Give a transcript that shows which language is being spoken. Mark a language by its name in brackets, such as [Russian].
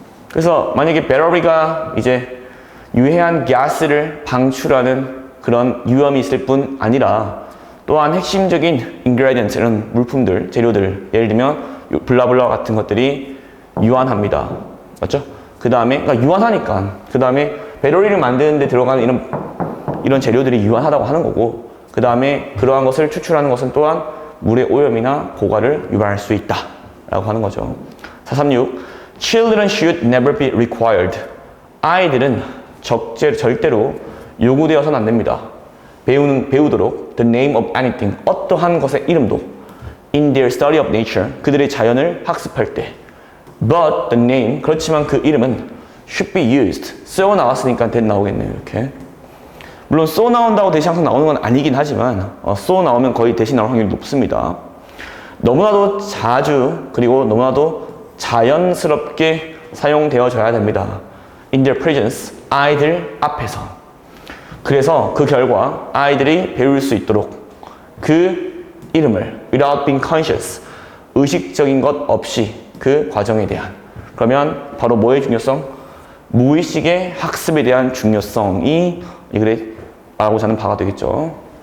[Korean] 그래서 만약에 배터리가 이제 유해한 가스를 방출하는 그런 위험이 있을 뿐 아니라 또한 핵심적인 ingredients, 이런 물품들, 재료들, 예를 들면 블라블라 같은 것들이 유한합니다. 맞죠? 그 다음에, 그러니까 유한하니까, 그 다음에 배터리를 만드는 데 들어가는 이런 재료들이 유한하다고 하는 거고, 그 다음에 그러한 것을 추출하는 것은 또한 물의 오염이나 고갈을 유발할 수 있다 라고 하는 거죠. 436. [English] Children should never be required. [Korean] 아이들은 절대로 요구되어서는 안 됩니다. 배우도록 [English] the name of anything, [Korean] 어떠한 것의 이름도 [English] in their study of nature, [Korean] 그들의 자연을 학습할 때. [English] But the name, [Korean] 그렇지만 그 이름은 [English] should be used, [Korean] 써 나왔으니까 that 나오겠네요, 이렇게. 물론 써 나온다고 대신 항상 나오는 건 아니긴 하지만 써 나오면 거의 대신 나올 확률이 높습니다. 너무나도 자주, 그리고 너무나도 자연스럽게 사용되어져야 됩니다. [English] in their presence, [Korean] 아이들 앞에서. 그래서 그 결과 아이들이 배울 수 있도록 그 이름을 [English] without being conscious, [Korean] 의식적인 것 없이 그 과정에 대한, 그러면 바로 뭐의 중요성? 무의식의 학습에 대한 중요성이 이 글에 말하고자 하는 바가 되겠죠.